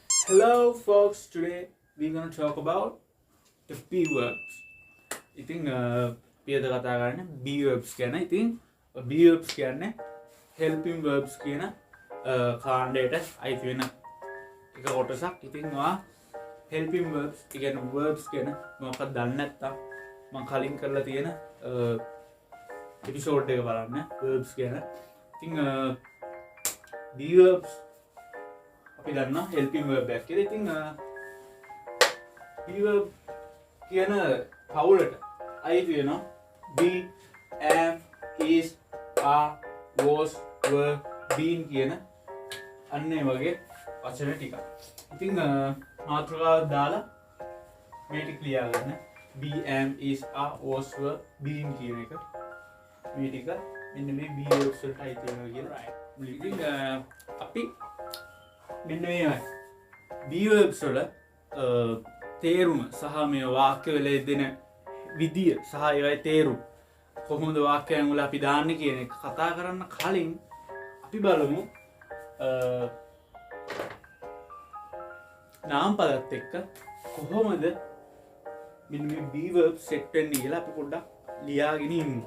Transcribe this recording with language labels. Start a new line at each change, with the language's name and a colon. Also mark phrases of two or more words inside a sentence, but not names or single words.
English: Hello folks, today we're going to talk about the B verbs.
Sinhala: ඉතින් අපි අද කතා කරන්නේ
English: B verbs
Sinhala: ගැන. ඉතින්
English: B verbs
Sinhala: කියන්නේ
English: helping verbs
Sinhala: කියන කාණ්ඩයට අයිති වෙන එක කොටසක්. ඉතින් ඔයා
English: helping verbs
Sinhala: කියන්නේ verbs ගැන මොකක්ද දන්නේ නැත්නම් මම කලින් කරලා තියෙන එපිසෝඩ් එක බලන්න verbs ගැන. ඉතින්
English: B verbs
Sinhala: අපි දන්නා
English: helping verb
Sinhala: එකක් කියලා. ඉතින්
English: B verb
Sinhala: කියන පවුලට අයිති වෙනවා
English: be, am, is, are, was, were, been
Sinhala: කියන අන්න ඒ වගේ වචන ටිකක්. ඉතින් මාතෘකාවක් දාලා මේ ටික ලියා ගන්න.
English: be, am, is, are, was, were, been
Sinhala: කියන එක. මේ ටික මෙන්න මේ
English: B verbs
Sinhala: වලට අයිති වෙනවා කියලා. ඉතින් අපි මෙන්න මේයි
English: B verbs
Sinhala: වල තේරුම සහ මේ වාක්‍ය වල දෙන විදිය සහ ඒවයි තේරුම කොහොමද වාක්‍යයන් වල අපි දාන්නේ කියන එක කතා කරන්න කලින් අපි බලමු නාම පදත් එක්ක කොහොමද මෙන්න මේ
English: B verbs set
Sinhala: වෙන්නේ කියලා අපි පොඩ්ඩක් ලියාගෙන ඉමු.